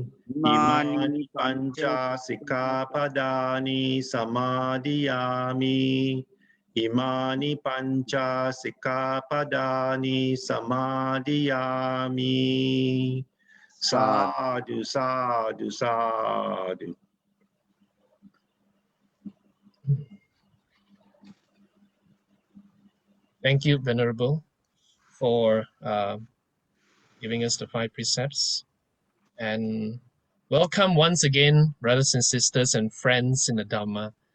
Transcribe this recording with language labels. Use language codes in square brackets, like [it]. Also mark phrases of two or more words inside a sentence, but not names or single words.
[pi] Imani Panca Sikkhapadani Samadhiyami. Imani Panca Sikkhapadani Samadhiyami. Sadhu, sadhu, sadhu. [en] Thank you, Venerable, for giving us the 5 precepts. And welcome once again, brothers and sisters and friends in the Dhamma.